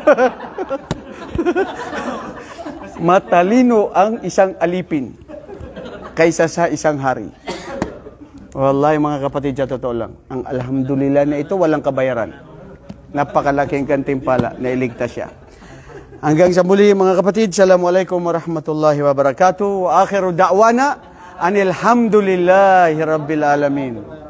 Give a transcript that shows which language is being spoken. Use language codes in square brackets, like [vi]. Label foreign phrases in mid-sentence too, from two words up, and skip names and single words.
[tl] Matalino ang isang alipin kaysa sa isang hari. Wallahi mga kapatid, sa totoo lang, ang Alhamdulillah na ito walang kabayaran. Napakalaking gantimpala na iligtas siya. Hanggang sa muli mga kapatid, [ar] السلام عليكم ورحمة الله وبركاته. وآخر دعوانا أن الحمد لله رب العالمين.